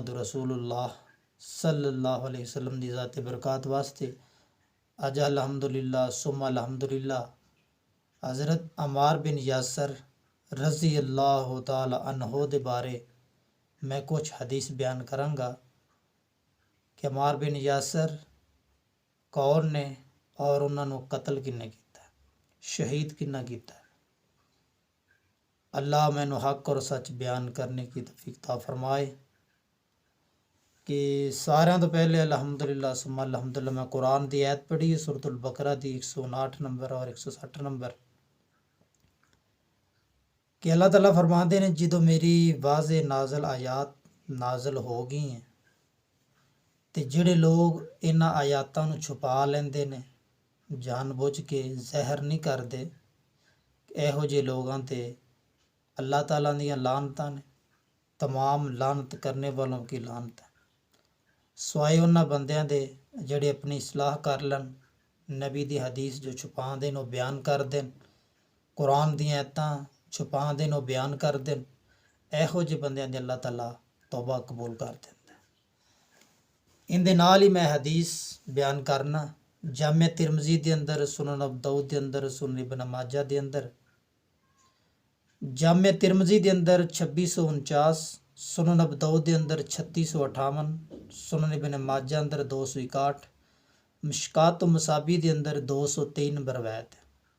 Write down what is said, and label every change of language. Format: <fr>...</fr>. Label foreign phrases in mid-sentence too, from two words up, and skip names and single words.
<pa>رسول اللہ</pa> <ar>صلی اللہ علیہ وسلم</ar> <pa>دی ذات برکات واسطے اج</pa> <ar>الحمدللہ ثم الحمدللہ</ar> <pa>حضرت عمار بن یاسر رضی اللہ تعالی عنہ دے بارے میں کچھ حدیث بیان کراں گا کہ عمار بن یاسر کون نے اور انہاں نو قتل کنے کیتا ہے، شہید کنا کیتا ہے۔</pa> <ur>اللہ میں نو حق اور سچ بیان کرنے کی توفیق عطا فرمائے۔</ur> <pa>کہ سارے تو پہلے</pa> <ar>الحمدللہ ثم الحمدللہ</ar> <pa>میں قرآن دی آیت پڑھی ہے، سورۃ البقرہ دی 159 نمبر اور 160 نمبر، کہ اللہ تعالیٰ فرماندے نے جدو میری واضح نازل آیات نازل ہو گئی ہیں تے جڑے لوگ انہاں آیاتاں نو چھپا لیندے نے، جان بوجھ کے زہر نہیں کردے، ایہو جے لوگاں تے اللہ تعالیٰ دیاں لعنتاں نے،</pa> <ur>تمام لعنت کرنے والوں کی لعنت ہے،</ur> <pa>سوائے انہاں بندیاں دے جڑے اپنی اصلاح کر لن، نبی دی حدیث جو چھپا دین وہ بیان کر دین، قرآن دی آیتاں چھپا دین وہ بیان کر دین، ایہو جے بندیاں دے اللہ تعالیٰ توبہ قبول کر دیندا ہے۔ ان دے نال ہی میں حدیث بیان کرنا جامع ترمذی دے اندر، سنن ابو داؤد دے اندر، سنن ابن ماجہ دے اندر، جامع ترمذی دے اندر 2649، سنن ابو داؤد دے اندر 3658، سنن ابن ماجہ اندر 261، مشکات و مصابی دے اندر 203 نمبر روایت ہے۔</pa>